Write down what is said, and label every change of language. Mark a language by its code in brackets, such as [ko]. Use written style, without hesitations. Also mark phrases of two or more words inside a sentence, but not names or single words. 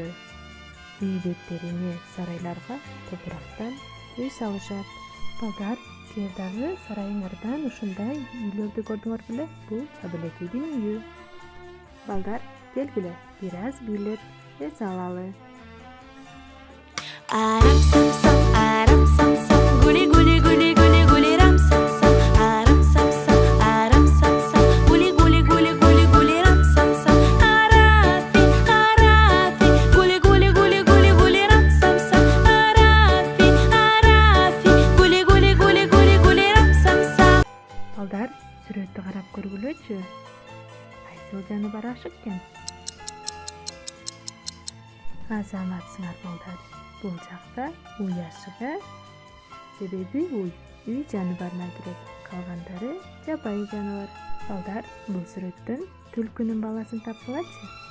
[ky] Үй беттерине сарайларга топурактан үй салышат. Балдар, силер дагы сарайыңардан ушундай үйлөрдү көрдүңөр беле? Бул чабалекейдин үйү. Балдар, келгиле, бир аз бийлеп эс алалы. Арам сам сам, арам сам сам, гули гули гули гули гули рам сам сам, арам сам сам, арам сам сам, гули гули гули гули гули рам сам сам, арафи арафи, гули гули гули гули гули рам сам сам, арафи арафи, гули гули гули гули гули рам сам сам. Балдар, сүрөттү карап көргүлөчү. Кайсыл жаныбар ашык экен? Азаматсыңар балдар. Бул жакта уй ашыгы, себеби үй жаныбарына кирет. Калгандары жабайы жаныбар. Балдар, бул сүрөттөн түлкүнүн баласын тапкылачы.